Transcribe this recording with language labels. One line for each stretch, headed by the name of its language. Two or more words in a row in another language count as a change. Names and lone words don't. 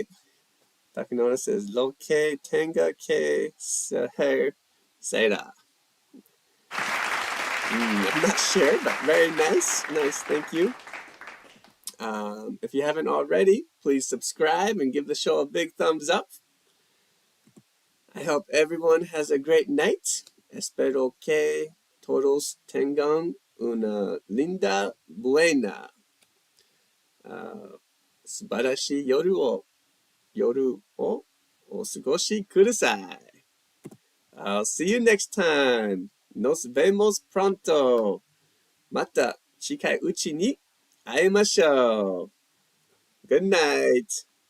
English: Takanona says, Loke Tenga Ke Seher Seira. I'm not sure, but very nice. Nice, thank you. If you haven't already, please subscribe and give the show a big thumbs up. I hope everyone has a great night.
Spanish: Espero que todos tengan una linda, buena,
Japanese: 素晴らしい夜をお過ごしください.
English: I'll see you next time.
Spanish: Nos vemos pronto.
Japanese: また近いうちに会いましょう.
English: Good night.